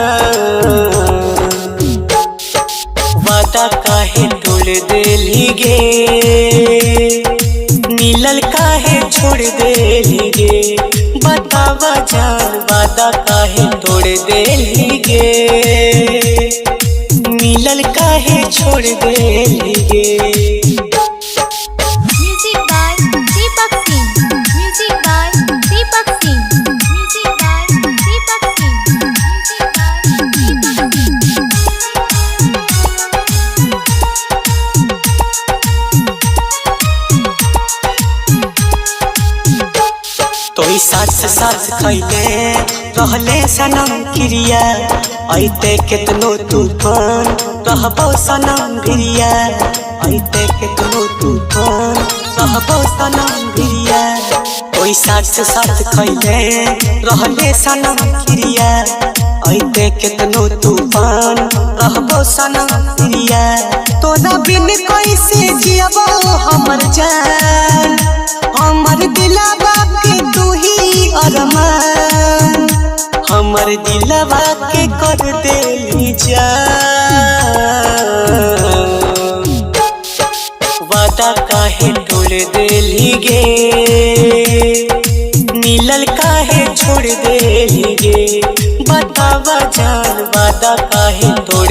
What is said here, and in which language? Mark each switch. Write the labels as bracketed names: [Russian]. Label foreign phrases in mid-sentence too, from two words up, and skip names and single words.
[Magahi] वादा काहे तोड़ देली गे मिलल काहे छोड़ देली गे बतावा जान वादा काहे तोड़ देली गे मिलल काहे छोड़ देली गे। [English] Music by Deepak Singh. Music by Deepak Singh. Music by Deepak Singh. Music by Deepak Singh. [Magahi] तोई साथ खैले रहले सनम क्रिया ऐते केतनो तूफान रहबो सनम भिरिया ऐते केतनो तूफान रहबो सनम भिरिया तोई साथ खैले रहले सनम क्रिया ऐते केतनो तूफान रहबो सनम भिरिया तोरा बिन कैसे जियबो हमर जान हमर दिलवा के तू ही अरमान हमर दिलवा के कर देली जान वादा काहे तोड़ देली गे मिलल काहे छोड़ देली गे बतावा जान वादा काहे